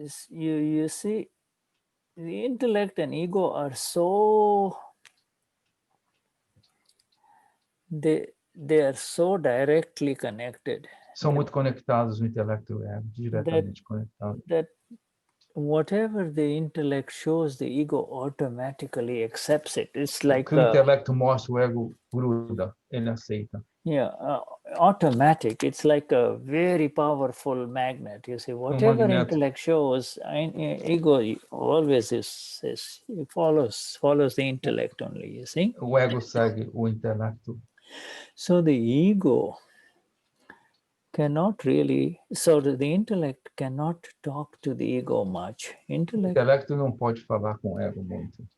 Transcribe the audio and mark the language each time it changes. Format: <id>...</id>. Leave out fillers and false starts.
<en>You see, the intellect and ego are so they are so directly connected.</en> <pt>São muito conectados, o intelecto e o ego, diretamente conectados.</pt> <en>That whatever the intellect shows, the ego automatically accepts it. It's like</en> <pt>o que o intelecto mostra, o ego gruda, ele aceita.</pt> <en>Yeah, automatic. It's like a very powerful magnet. You see, whatever intellect shows, ego always follows the intellect only. You see.</en> <pt>O ego segue o intelecto.</pt> <en>So the ego cannot really, so the intellect cannot talk to the ego much.</en> <pt>O intelecto não pode falar com o ego muito.</pt>